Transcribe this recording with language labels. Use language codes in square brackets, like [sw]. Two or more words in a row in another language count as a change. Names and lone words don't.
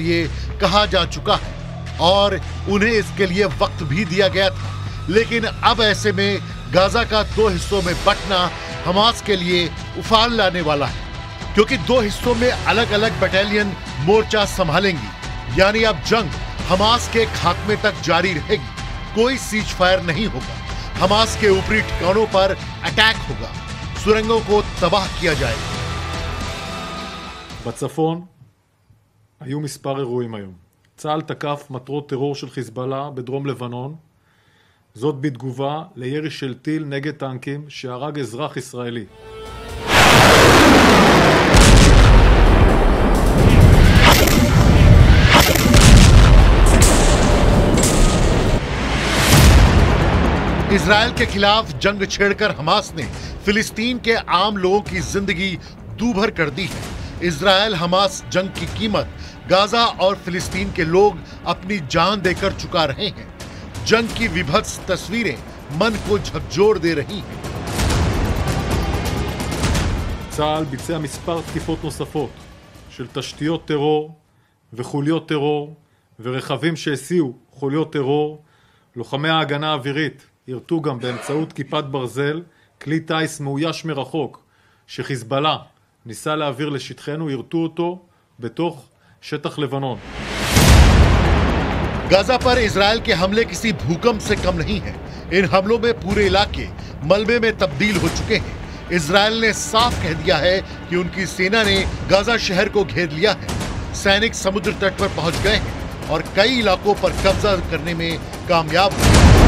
[hi] लिए कहा जा चुका है और उन्हें इसके लिए वक्त भी दिया गया था, लेकिन अब ऐसे में गाजा का 2 हिस्सों में बंटना हमास के लिए उफान लाने वाला है, क्योंकि 2 हिस्सों में अलग अलग बटालियन मोर्चा संभालेंगी। यानी अब जंग हमास के खात्मे तक जारी रहेगी। कोई [en] cease fire [hi] नहीं होगा। हमास के ऊपरी ठिकानों पर अटैक होगा, सुरंगों को तबाह किया जाएगा। [he] בצפון היו מספר אירועים היום. צה"ל תקף מטרות טרור של חיזבאללה בדרום לבנון, זאת בתגובה לירי של טיל נגד טנקים שהרג אזרח ישראלי. [hi] इजराइल के खिलाफ जंग छेड़कर हमास ने फिलिस्तीन के आम लोगों की जिंदगी दूभर कर दी है। इजराइल हमास जंग की कीमत गाजा और फिलिस्तीन के लोग अपनी जान देकर चुका रहे हैं। जंग की विभत्स तस्वीरें मन को झकझोर दे रही हैं। [he] צה"ל ביצע מספר תקיפות נוספות של תשתיות טרור וחוליות טרור ורכבים שהסיעו חוליות טרור. לוחמי ההגנה האווירית ירתו גם באמצעות כיפת ברזל כלי טיס מאויש מרחוק שחיזבאללה ניסה להעביר לשטחנו, ירתו אותו בתוך שטח לבנון. [hi] गाजा पर इजराइल के हमले किसी भूकंप से कम नहीं है। इन हमलों में पूरे इलाके मलबे में तब्दील हो चुके हैं। इजराइल ने साफ कह दिया है कि उनकी सेना ने गाजा शहर को घेर लिया है। सैनिक समुद्र तट पर पहुंच गए हैं और कई इलाकों पर कब्जा करने में कामयाब हुए।